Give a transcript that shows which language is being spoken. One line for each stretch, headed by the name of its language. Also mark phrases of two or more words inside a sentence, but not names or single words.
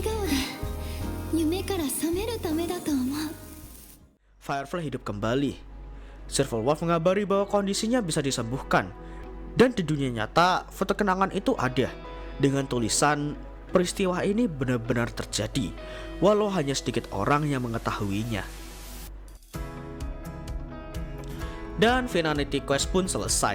Japanese: 顔で夢から覚めるためだと思う。
Indonesian: Firefly hidup kembali. Silver Wolf mengabari bahwa kondisinya bisa disembuhkan. Dan di dunia nyata, foto kenangan itu ada dengan tulisan peristiwa ini benar-benar terjadi, walau hanya sedikit orang yang mengetahuinya. Dan Finality Quest pun selesai.